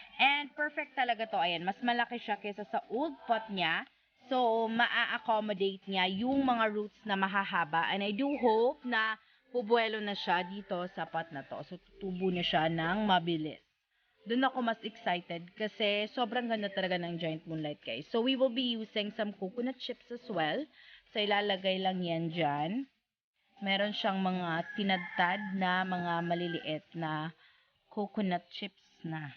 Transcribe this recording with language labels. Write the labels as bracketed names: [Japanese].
[Filipino] And perfect talaga to. Ayan, mas malaki siya kaysa sa old pot niya. So, maa-accommodate niya yung mga roots na mahahaba. [English] And I do hope [Filipino] na bubuelo na siya dito sa pot na to. So, tutubo na siya ng mabilis. Doon ako mas excited kasi sobrang ganda talaga ng Giant Moonlight, guys. [English] So, we will be using some coconut chips as well. [Filipino] So, ilalagay lang yan dyan. Meron siyang mga tinadtad na mga maliliit na coconut chips na.